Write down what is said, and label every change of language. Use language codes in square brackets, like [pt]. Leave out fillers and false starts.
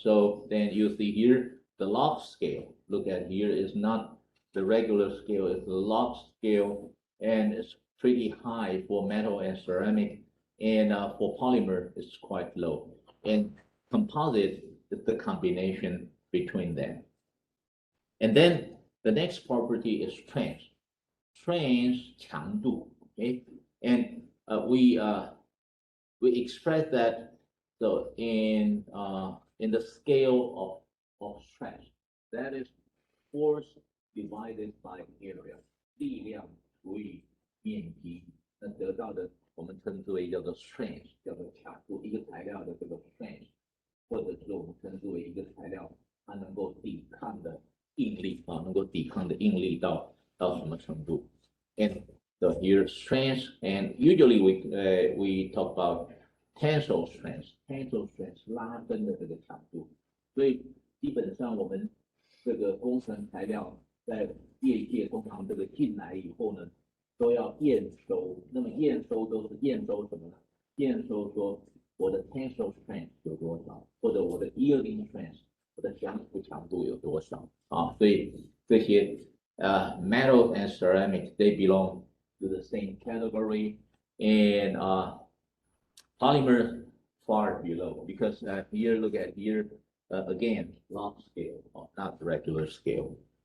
[en] So then you see here the log scale. Look at here is not the regular scale, it's the log scale, and it's pretty high for metal and ceramic, and for polymer it's quite low. And composite is the combination between them. And then the next property is strength. Strength 强度, okay? And we express that so in the scale of stress, that is force divided by area， [zh] 力量除以面积，那得到的我们称之为叫做 strength， 叫做强度，一个材料的这个 strength，或者是我们称之为一个材料它能够抵抗的应力能够抵抗的应力到什么程度 ？ [en] And so here strength, and usually we talk about tensile strength [zh] 拉伸的这个强度，所以基本上我们这个工程材料在业界通常这个进来以后呢，都要验收。那么验收都是验收什么呢？验收说我的 tensile strength 有多少，或者我的 yielding strength 我的降服强度有多少啊？所以这些 [en] metals and ceramics they belong to the same category, and polymer far below, because here look at here again log scale, not regular scale.